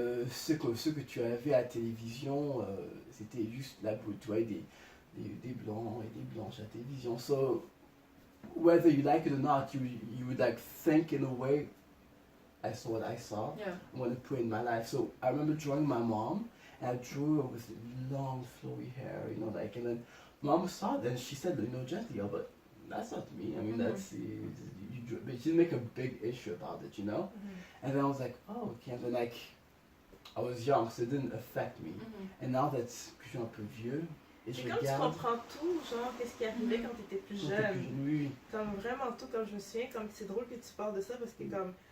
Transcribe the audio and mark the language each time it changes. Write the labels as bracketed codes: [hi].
[fr] Ce que tu avais à la télévision, c'était juste là où tu voyais des blancs et des blanches à la télévision. [en] So whether you like it or not, you would like think in a way. I saw what I saw. I want to put in my life. So I remember drawing my mom, and I drew her with long, flowy hair, you know, like, and then mom saw it, and she said, you know, gently, oh, but that's not me. I mean, that's you drew, but she didn't make a big issue about it, you know. And then I was like, oh, okay. And then like, I was young, so it didn't affect me. And now that [fr] je suis un peu vieux, et je regarde. C'est comme tu comprends tout, genre, qu'est-ce qui arrivait quand tu étais plus jeune. Oui. Comme vraiment tout, comme je me souviens, comme c'est drôle que tu parles de ça parce que comme.